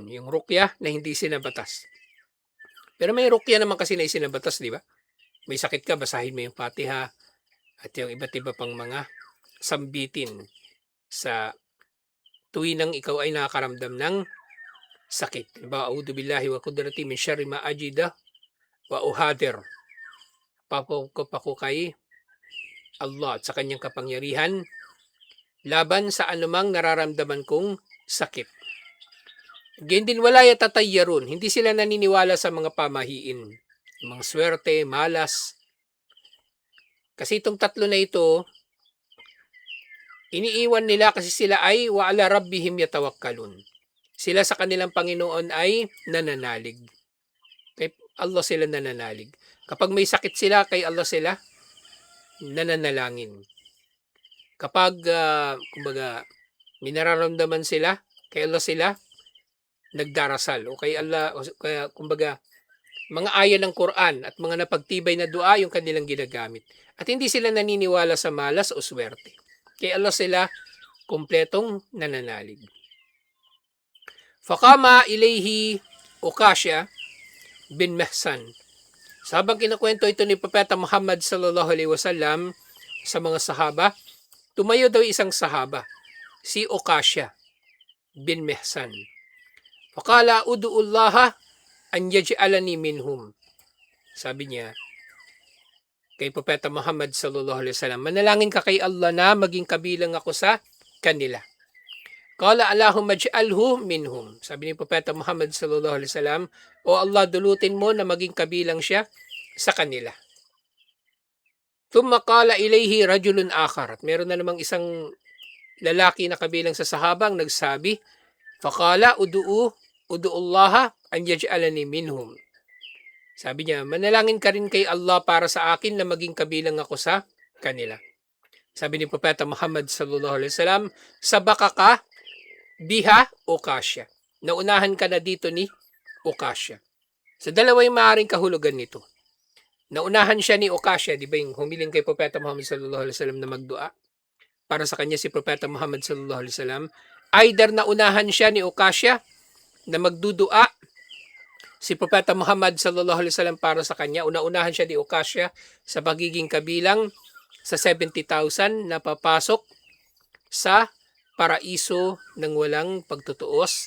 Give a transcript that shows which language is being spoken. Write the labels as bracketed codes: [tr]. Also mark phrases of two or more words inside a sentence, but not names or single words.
[tl] Yung rukya na hindi isinabatas. Pero may rukya naman kasi na isinabatas, di ba? May sakit ka, basahin mo yung Fatiha at yung iba't iba pang mga sambitin sa tuwinang ikaw ay nakakaramdam ng sakit. Diba? [ar] أعوذ بالله وقدرة من شر ما أجد وأحاذر. [tl] Papako kay Allah at sa kanyang kapangyarihan laban sa anumang nararamdaman kong sakit. Ganyan din [ar] ولا يتطيرون. [tl] Hindi sila naniniwala sa mga pamahiin. Mga swerte, malas. Kasi itong 3 na ito, iniiwan nila kasi sila ay [ar] وعلى ربهم يتوكلون. [tl] Sila sa kanilang Panginoon ay nananalig. Kay Allah sila nananalig. Kapag may sakit sila, kay Allah sila nananalangin. Kapag, kumbaga, may nararamdaman sila, kay Allah sila nagdarasal. O kay Allah, o kaya, kumbaga, mga ayan ng Quran at mga napagtibay na dua yung kanilang ginagamit. At hindi sila naniniwala sa malas o swerte. Kay Allah sila kumpletong nananalig. [ar] فقام إليه عكاشة بن محصن. [tl] Sabang kinukwento ito ni Propeta Muhammad [ar] صلى الله عليه وسلم [tl] sa mga sahaba, tumayo daw isang sahaba, si Ukasha bin Mihsan. [ar] فقال ادع الله أن يجعلني منهم. [tl] Sabi niya kay Propeta Muhammad [ar] صلى الله عليه وسلم, [tl] manalangin ka kay Allah na maging kabilang ako sa kanila. [ar] قال اللهم اجعله منهم. [tl] Sabi ni Propeta Muhammad [ar] صلى الله عليه وسلم, [tl] o Allah, dulutin mo na maging kabilang siya sa kanila. [ar] ثم قال إليه رجل آخر. [tl] At meron na namang isang lalaki na kabilang sa sahabang nagsabi, [ar] فقال ادع الله أن يجعلني منهم. [tl] Sabi niya, manalangin ka rin kay Allah para sa akin na maging kabilang ako sa kanila. Sabi ni Propeta Muhammad [ar] صلى الله عليه وسلم, سبقك بها عكاشة. [tl] Naunahan ka na dito ni Ukasha. Sa dalawa yung maaaring kahulugan nito. Naunahan siya ni Ukasha, di ba yung humiling kay Propeta Muhammad [ar] صلى الله عليه وسلم [tl] na magdua? Para sa kanya si Propeta Muhammad [ar] صلى الله عليه وسلم, [tl] either naunahan siya ni Ukasha na magdudua si Propeta Muhammad [ar] صلى الله عليه وسلم [tl] para sa kanya, una-unahan siya ni Ukasha sa pagiging kabilang sa 70,000 na papasok sa paraiso ng walang pagtutuos.